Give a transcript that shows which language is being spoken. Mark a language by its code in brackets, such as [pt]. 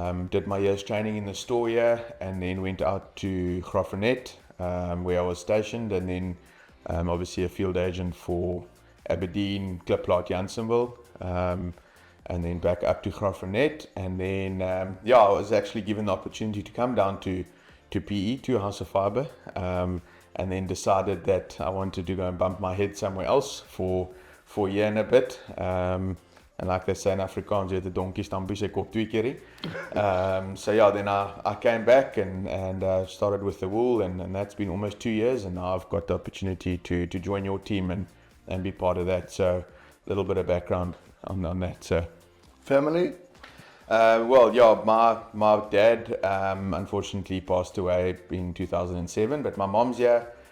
[en] Did my year's training in the store here, and then went out to Graaff-Reinet, where I was stationed, and then obviously a field agent for Aberdeen, Kliplaat, Janssenville, and then back up to Graaff-Reinet, and then I was actually given the opportunity to come down to PE, to House of Fibre, and then decided that I wanted to go and bump my head somewhere else for a year and a bit. And like they say in Afrikaans, [af] jy het 'n donkie stampie sy kop twee keer. [en] So yeah, then I came back and started with the wool, and that's been almost 2 years, and now I've got the opportunity to join your team and be part of that. So a little bit of background on that. So Family? Well, yeah, my dad unfortunately passed away in 2007, but my mom's here.